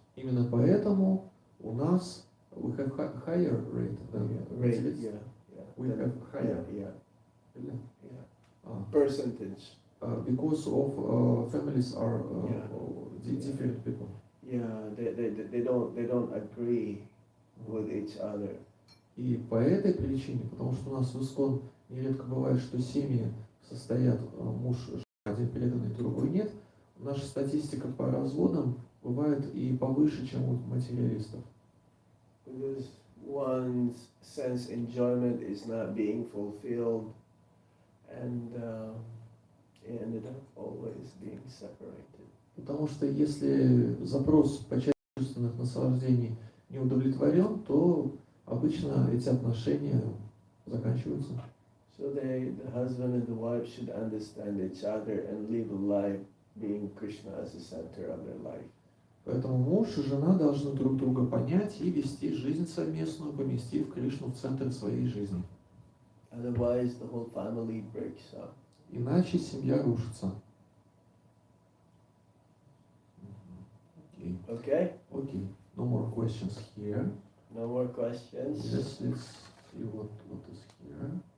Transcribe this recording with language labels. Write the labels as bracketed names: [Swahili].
[Russian] Именно поэтому у нас [English] we have higher rate than Rate, materialists. yeah. We have higher. Yeah. Really? Yeah. Percentage. Because of families are different people. Yeah, they don't agree with each other. [Russian] И по этой причине, потому что у нас в Искон нередко бывает, что семьи состоят муж, жена, один преданный, другой нет, наша статистика по разводам бывает и повыше, чем у материалистов. [English] Because one's sense enjoyment is not being fulfilled, and it ended up always being separated. [Russian] Потому что если запрос по части чувственных наслаждений не удовлетворен, то обычно эти отношения заканчиваются. [English] So the husband and the wife should understand each other and live a life being Krishna as the center of their life. [Russian] Поэтому муж и жена должны друг друга понять и вести жизнь совместную, поместив Кришну в центр своей жизни. [English] Otherwise, the whole family breaks up. [Russian] Иначе семья рушится. Окей. [English] Okay? Окей. No more questions here. No more questions? Yes, let's see what is here.